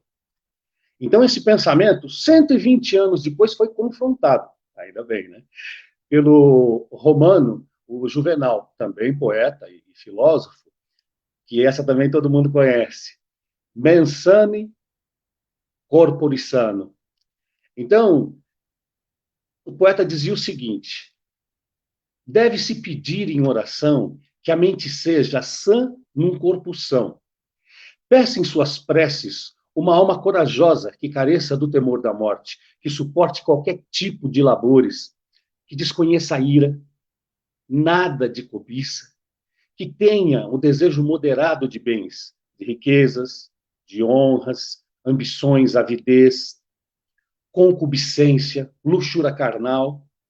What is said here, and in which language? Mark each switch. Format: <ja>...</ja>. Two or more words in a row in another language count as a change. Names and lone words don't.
<pt>Então, esse pensamento, 120 anos depois, foi confrontado, ainda bem, né, pelo romano, o Juvenal, também poeta e filósofo, que essa também todo mundo conhece.</pt> <la>Mens sane, corpore sano.</la> <pt>Então, o poeta dizia o seguinte: deve-se pedir em oração que a mente seja sã num corpo são. Peça em suas preces uma alma corajosa que careça do temor da morte, que suporte qualquer tipo de labores, que desconheça a ira, nada de cobiça, que tenha o desejo moderado de bens, de riquezas, de honras, ambições, avidez, concupiscência, luxúria carnal.</pt>